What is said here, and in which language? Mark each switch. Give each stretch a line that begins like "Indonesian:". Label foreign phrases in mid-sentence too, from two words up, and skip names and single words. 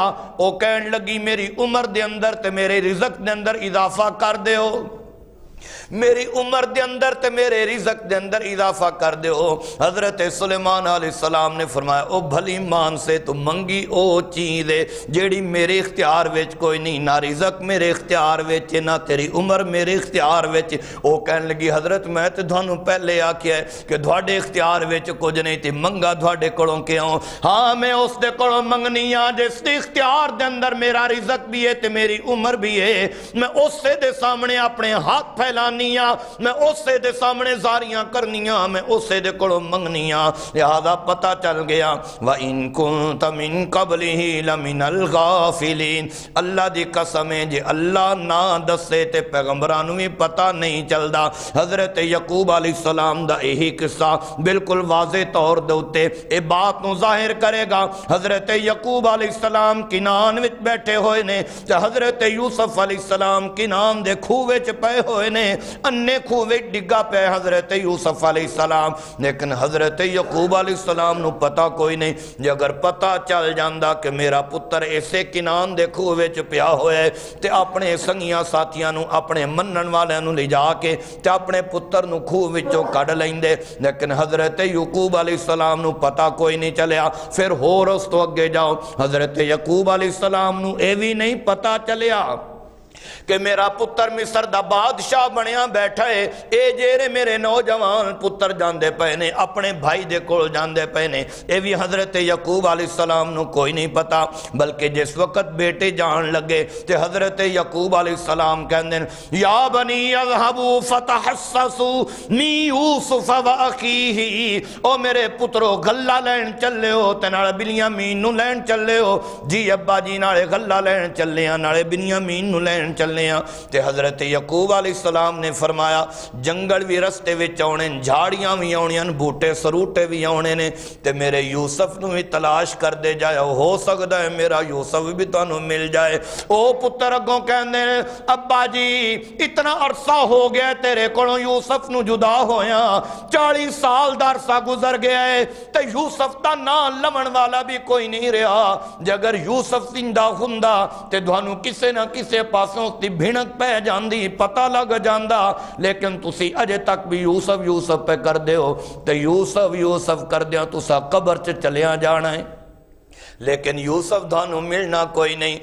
Punjabi: او کہن لگی میری عمر دے اندر تے میرے رزق دے اندر اضافہ کر دیو، میری عمر دے اندر تے میرے رزق دے اندر اضافہ کر دے ہو۔ حضرت سلیمان علیہ السلام نے فرمایا او بھلی مان سے تو منگی او چیز ہے جیڑی میرے اختیار وچ کوئی نہیں، نہ رزق میرے اختیار وچ نہ تیری عمر میرے اختیار وچ۔ او کہن لگی حضرت میں تے تھانوں پہلے آکھیا ہے کہ دھاڑے اختیار وچ کچھ نہیں تے منگا دھاڑے کولوں کیوں؟ ہاں میں اس دے کولوں منگنی ہاں جس دے اختیار دے اندر میرا رزق بھی ہے تے میری عمر بھی ہے۔ میں اس دے سامنے اپنے ہاتھ پھیلانی، میں اسے دے سامنے زاریاں کرنیاں، میں اسے دے کولوں منگنیاں۔ لہذا پتہ چل گیا
Arabic: وَإِن كُنْتَ مِن قَبْلِهِ لَمِنَ الْغَافِلِينَ۔
Punjabi: اللہ دی قسم ہے جے اللہ نہ دسے تے پیغمبرانوں بھی پتہ نہیں چلدا۔ حضرت یعقوب علیہ السلام دا یہی قصہ بالکل واضح طور دے اتے اے بات نو ظاہر کرے گا۔ حضرت یعقوب علیہ السلام کنعان وچ بیٹھے ہوئے نے تے حضرت یوسف علیہ السلام کنعان دے کھوہ وچ پے ہوئے نے، انے کھوے ڈگا پہ حضرت یوسف علیہ السلام، لیکن حضرت یعقوب علیہ السلام نو پتہ کوئی نہیں۔ جے اگر پتہ چل جاندا کہ میرا پتر ایسے کنان دے کھوے چ پیا ہوئے تے اپنے سنگیاں ساتھیاں نو اپنے منن والے نو لے جا کے تے اپنے پتر نو کھوہ وچوں کڈ لیندے، لیکن حضرت یعقوب علیہ السلام نو پتہ کوئی نہیں چلیا۔ پھر ہور اس تو اگے جاؤ، حضرت یعقوب علیہ السلام نو اے بھی نہیں پتہ چلیا کہ میرا پتر مصر دا بادشاہ بنیا بیٹھا ہے۔ اے جیرے میرے نوجوان پتر جاندے پہنے اپنے بھائی دے کول جاندے پہنے، اے بھی حضرت یعقوب علیہ السلام نو کوئی نہیں پتا۔ بلکہ جس وقت بیٹے جان لگے تے حضرت یعقوب علیہ السلام کہندے
Arabic: یا بنی اذهبوا فتحسسوا من یوسف و اخیہ،
Punjabi: او میرے پترو غلہ لین چلے ہو تے نال بنیامین نو لین چلے ہو؟ جی ابا جی نالے غلہ لین چلے ہاں، نالے بنیامین نو لین چلے ہاں۔ تے حضرت یعقوب علیہ السلام نے فرمایا جنگل بھی رستے وچ آنے، جھاڑیاں بھی آنیاں، بوٹے سروٹے بھی آنے نے، تے میرے یوسف نو بھی تلاش کر دے جائے، ہو سکتا ہے میرا یوسف بھی تانوں مل جائے۔ او پتر اگوں کہندے ابا جی اتنا عرصہ ہو گیا تیرے کولوں یوسف نو جدا ہویا، 40 سال دا عرصہ گزر گیا ہے تے یوسف دا نام لمن والا بھی کوئی نہیں رہا۔ جے اگر یوسف زندہ ہوندا تے تھانوں کسے نہ کسے پاسوں دی بھینک پہ جاندی، پتہ لگ جاندا، لیکن تسی اجے تک بھی یوسف یوسف پہ کر دے ہو تے یوسف یوسف کر دیاں تسا قبر چ چلیاں جانا ہے، لیکن یوسف دھانو ملنا کوئی نہیں۔